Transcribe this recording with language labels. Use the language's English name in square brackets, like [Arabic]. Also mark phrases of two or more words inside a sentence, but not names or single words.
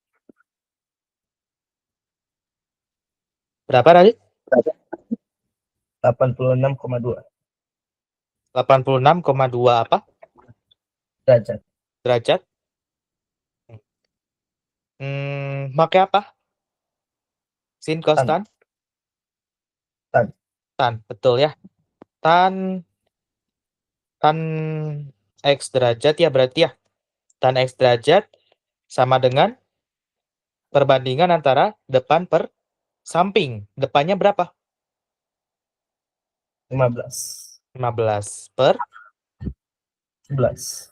[Indonesian] Berapa tadi? 86,2 86,2 apa? derajat. Derajat. Pakai apa? Sin cos Tan. tan? Tan. Tan, betul ya. Tan tan X derajat ya berarti ya. Tan X derajat sama dengan perbandingan antara depan per samping. Depannya berapa? 15. 15 per 11.